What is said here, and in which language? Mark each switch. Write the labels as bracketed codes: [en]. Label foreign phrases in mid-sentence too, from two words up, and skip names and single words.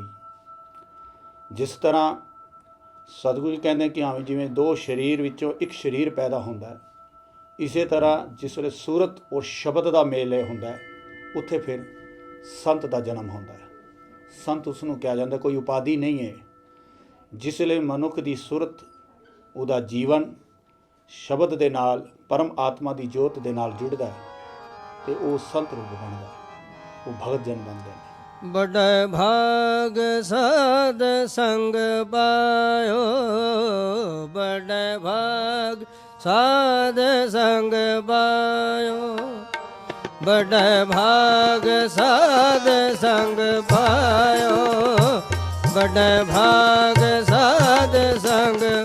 [pa] ਜਿਸ ਤਰ੍ਹਾਂ ਸਤਿਗੁਰੂ ਜੀ ਕਹਿੰਦੇ ਕਿ ਹਾਂ ਜਿਵੇਂ ਦੋ ਸਰੀਰ ਵਿੱਚੋਂ ਇੱਕ ਸਰੀਰ ਪੈਦਾ ਹੁੰਦਾ ਹੈ, ਇਸੇ ਤਰ੍ਹਾਂ ਜਿਸ ਵੇਲੇ ਸੂਰਤ ਔਰ ਸ਼ਬਦ ਦਾ ਮੇਲ ਹੁੰਦਾ ਹੈ, ਉੱਥੇ ਫਿਰ ਸੰਤ ਦਾ ਜਨਮ ਹੁੰਦਾ ਹੈ। ਸੰਤ ਉਸ ਨੂੰ ਕਿਹਾ ਜਾਂਦਾ, ਕੋਈ ਉਪਾਧੀ ਨਹੀਂ ਹੈ। ਜਿਸ ਵੇਲੇ ਮਨੁੱਖ ਦੀ ਸੁਰਤ, ਉਹਦਾ ਜੀਵਨ ਸ਼ਬਦ ਦੇ ਨਾਲ, ਪਰਮ ਆਤਮਾ ਦੀ ਜੋਤ ਦੇ ਨਾਲ ਜੁੜਦਾ ਹੈ ਤੇ ਉਹ ਸੰਤ ਰੂਪ ਬਣਦਾ ਹੈ, ਉਹ ਭਗਤ ਜਨ ਬਣਦੇ ਨੇ। ਬੜੇ ਭਾਗ ਸਾਧ ਸੰਗ ਪਾਇਓ, ਬੜੇ ਭਾਗ ਸਾਧ ਸੰਗ ਪਾਇਓ, ਬੜੇ ਭਾਗ ਸਾਧ ਸੰਗ ਪਾਇਓ, ਬੜੇ ਭਾਗ ਸਾਧ ਸੰਗ।